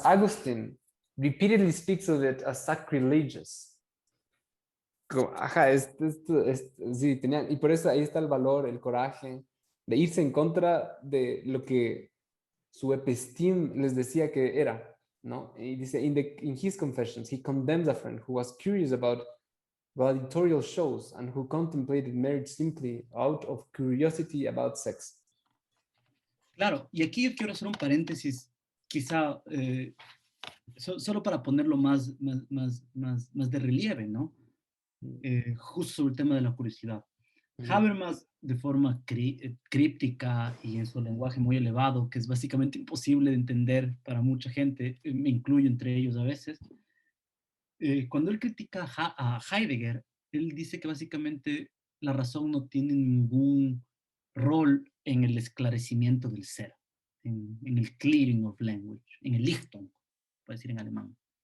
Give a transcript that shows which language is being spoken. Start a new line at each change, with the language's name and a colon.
English: Augustine repeatedly speaks of it as sacrilegious.
Spanish: Ajá, sí, tenían, y por eso ahí está el valor, el coraje de irse en contra de lo que su episteme les decía que era, ¿no? Y dice,
English: in his confessions, he condemns a friend who was curious about editorial shows and who contemplated marriage simply out of curiosity about sex.
Spanish: claro, y aquí yo quiero hacer un paréntesis, quizá solo para ponerlo más de relieve, ¿no? Justo sobre el tema de la curiosidad. Ujú. Habermas, de forma críptica y en su lenguaje muy elevado, que es básicamente imposible de entender para mucha gente, me incluyo entre ellos a veces, cuando él critica a Heidegger, él dice que básicamente la razón no tiene ningún rol en el esclarecimiento del ser, en el
English: clearing of language,
Spanish: en el Lichtung, puede decir en alemán.